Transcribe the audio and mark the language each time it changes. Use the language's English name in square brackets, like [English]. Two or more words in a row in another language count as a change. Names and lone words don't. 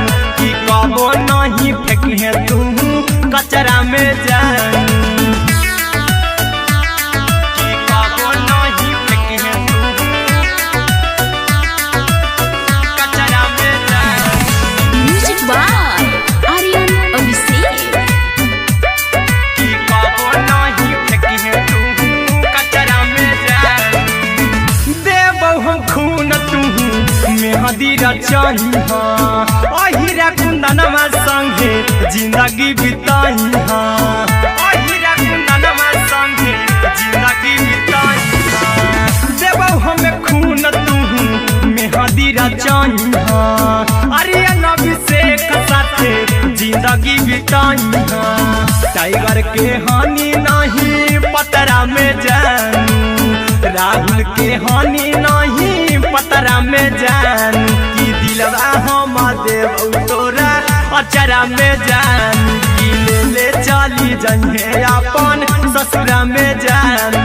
[Magahi] की कबो नहीं फेंके तू कचरा में जानू, की कबो नहीं फेंके तू कचरा में जानू। [English] music by आर्यन अभिषेक। [Magahi] की कबो नहीं फेंके तू कचरा में जानू। देबौ हम खून तू मेहदी रचाही अहिरा कुंदनमा संगे जिंदगी बिताई अहिरा कुंदनमा संगे जिंदगी बिताई। देबौ हमें खून तू मेहदी रचाही आर्यन अभिषेक साथे जिंदगी बिताई। टाइगर के हानि नहीं पतरा में जानू, राहुल के हानि नहीं पतरा में जानू। की दिलवा हम देबौ तोरा अचरा में जानू, की ले चली जन्हे अपन ससुरा में जानू।